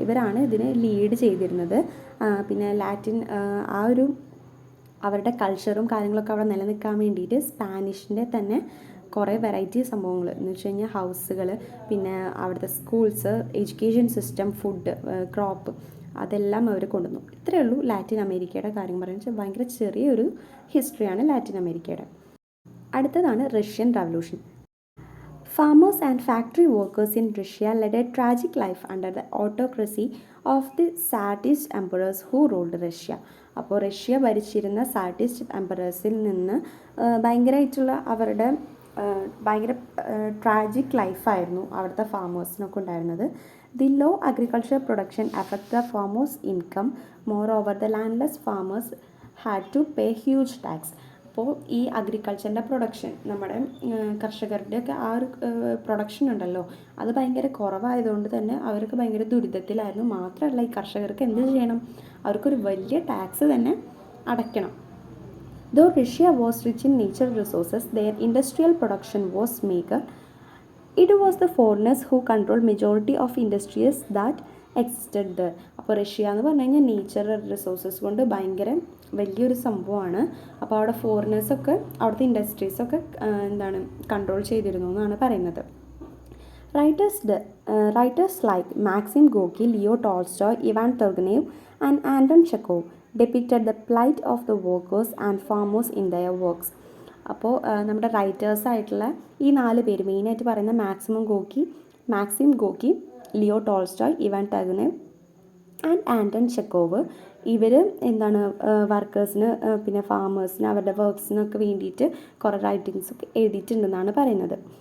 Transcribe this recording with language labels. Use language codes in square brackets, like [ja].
[ml] ഇവരാണ് ഇതിനെ ലീഡ് ചെയ്തിരുന്നത്. പിന്നെ ലാറ്റിൻ ആ ഒരു അവരുടെ കൾച്ചറും കാര്യങ്ങളൊക്കെ അവിടെ നിലനിൽക്കാൻ വേണ്ടിയിട്ട് സ്പാനിഷിൻ്റെ തന്നെ കുറേ വെറൈറ്റി സംഭവങ്ങൾ എന്ന് വെച്ച് കഴിഞ്ഞാൽ ഹൗസുകൾ, പിന്നെ അവിടുത്തെ schools, education system, food, crop, അതെല്ലാം അവർ കൊണ്ടുവന്നു. ഇത്രയേ ഉള്ളൂ ലാറ്റിൻ അമേരിക്കയുടെ കാര്യം പറയുന്നത്. ഭയങ്കര ചെറിയൊരു ഹിസ്റ്ററിയാണ് ലാറ്റിൻ അമേരിക്കയുടെ. അടുത്തതാണ് Russian revolution. [en] Farmers and factory workers in Russia led a tragic life under the autocracy of the Tsarist emperors who ruled Russia. [ml] അപ്പോൾ റഷ്യ ഭരിച്ചിരുന്ന സാർട്ടിസ്റ്റ് എംപറേഴ്സിൽ നിന്ന് ഭയങ്കരമായിട്ടുള്ള അവരുടെ ഭയങ്കര ട്രാജിക് ലൈഫായിരുന്നു അവിടുത്തെ ഫാമേഴ്സിനൊക്കെ ഉണ്ടായിരുന്നത്. [en] The low agriculture production affect the farmers income. Moreover the landless farmers had to pay huge tax. [ml] അപ്പോൾ ഈ അഗ്രികൾച്ചറിൻ്റെ പ്രൊഡക്ഷൻ, നമ്മുടെ കർഷകരുടെയൊക്കെ ആ ഒരു പ്രൊഡക്ഷൻ ഉണ്ടല്ലോ, അത് ഭയങ്കര കുറവായതുകൊണ്ട് തന്നെ അവർക്ക് ഭയങ്കര ദുരിതത്തിലായിരുന്നു. മാത്രമല്ല ഈ കർഷകർക്ക് എന്ത് ചെയ്യണം, അവർക്കൊരു വലിയ ടാക്സ് തന്നെ അടയ്ക്കണം. [en] Though Russia was rich in natural resources, their industrial production was meager. It was the foreigners who controlled majority of industries that existed there. [ml] അപ്പോൾ റഷ്യ എന്ന് പറഞ്ഞു കഴിഞ്ഞാൽ നേച്ചറൽ റിസോഴ്സസ് കൊണ്ട് ഭയങ്കര വലിയൊരു സംഭവമാണ്. അപ്പോൾ അവിടെ ഫോറിനേഴ്സൊക്കെ അവിടുത്തെ ഇൻഡസ്ട്രീസൊക്കെ കൺട്രോൾ ചെയ്തിരുന്നു എന്നാണ് പറയുന്നത്. [en] Writers like Maxim Gorky, Leo Tolstoy, Ivan Turgenev and Anton Chekhov depicted the plight of the workers and farmers in their works. [ml] അപ്പോൾ നമ്മുടെ റൈറ്റേഴ്സായിട്ടുള്ള ഈ 4 പേര് മെയിനായിട്ട് പറയുന്ന Maxim ഗോക്കി, Leo Tolstoy, Ivan ടർഗനേവ് and Anton Chekhov, ഇവർ എന്താണ് വർക്കേഴ്സിന് പിന്നെ ഫാമേഴ്സിന് അവരുടെ വർക്ക്സിനൊക്കെ വേണ്ടിയിട്ട് കുറേ റൈറ്റിങ്സൊക്കെ എഴുതിയിട്ടുണ്ടെന്നാണ് പറയുന്നത്.